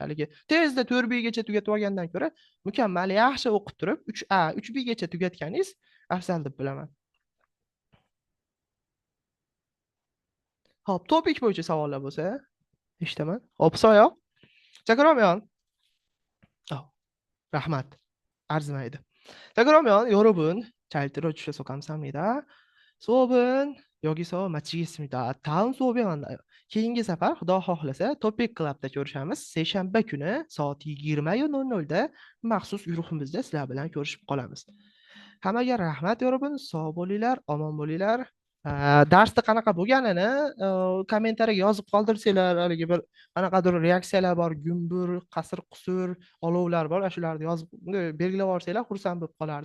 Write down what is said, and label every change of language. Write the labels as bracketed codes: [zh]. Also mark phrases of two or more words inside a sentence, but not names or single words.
[uz] Haligi tezda 4B gacha tugatib olgandan ko'ra, mukammal yaxshi o'qib turib 3A, 3B gacha tugatganingiz afzal deb bilaman. Xo'p, topik bo'yicha savollar bo'lsa, eshitaman. Xo'p, Soyo. Chakramyon. rahmat. arzimaydi. [ko] 그러면 여러분 잘 들어주셔서 감사합니다. 수업은 여기서 마치겠습니다. 다음 수업에 만나요. [uz] keyingi safar xudo xohlasa Topic Clubda ko'rishamiz. Seshanba kuni soat 20:00da maxsus guruhimizda sizlar bilan ko'rishib qolamiz. Hammaga rahmat yorubin, sog' bo'linglar, omon bo'linglar. Darsda qanaqa bo'lganini kommentariyaga yozib qoldirsanglar, haligi bir qanaqadir reaksiyalar bor, gumbur, qasir qusur, olovlar bor, shularni yozib belgilab olsanglar xursand bo'lib qolardim.